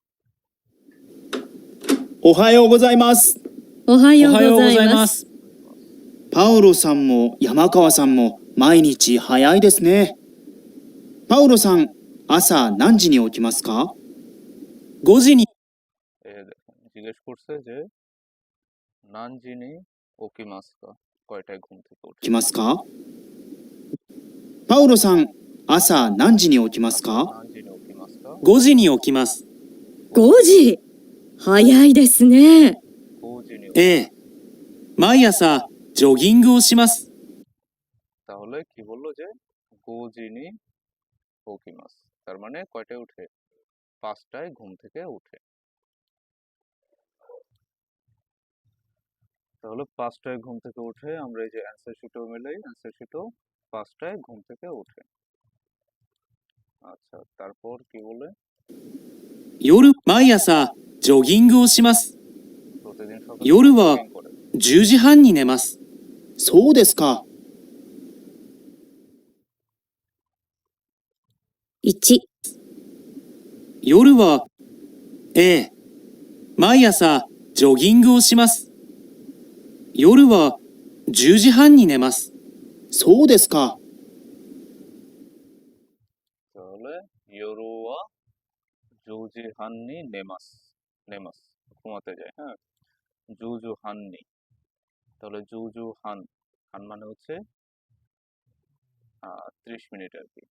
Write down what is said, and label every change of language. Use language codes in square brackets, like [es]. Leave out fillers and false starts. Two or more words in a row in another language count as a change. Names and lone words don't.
[ja] おはようございます。おはようおはようごございま。ざいますす。パウロさんも山川さんも毎日早いですね。パウロさん、朝何時に起きますか ?5 時に [bn] দেখুন জিজ্ঞেস করছে যে [ja] 何時に起きますか, [bn] কয়টায় ঘুম থেকে [ja] 起 [bn] ওঠে। [ja] きますかパウロさん、朝何時に起きますか何時に起きますか, 5 時に起きます。 5時。早いですね。 গোজিনি। ええ。毎朝ジョギングをします。 [bn] তাহলে কি বললো যে [ja] 5時に起きます, [bn] তার মানে কয়টায় উঠে, 5টায় ঘুম থেকে উঠে। তাহলে 5টায় ঘুম থেকে উঠে আমরা এই যে [en] answer sheet [bn] মিলাই, [en] answer sheet [bn] 5টায় ঘুম থেকে উঠে। আচ্ছা, তারপর কি বলে? [ja] 毎朝ジョギングをします。 [bn] প্রতিদিন সকালে [ja] 夜は [bn] জগিং করে। [ja] 10 時半に寝ます。そうですか。 1、夜は、ええ、毎朝ジョギングをします。夜は10時半に寝ます。そうですか。 [bn] তাহলে [ja] 夜は10時半に寝ます, [bn] নেমাস ঘুমাতে যায়। হ্যাঁ, [ja] 10時半に, [bn] তাহলে [ja] 10時半, [bn] হান মানে হচ্ছে 30 মিনিট আর কি।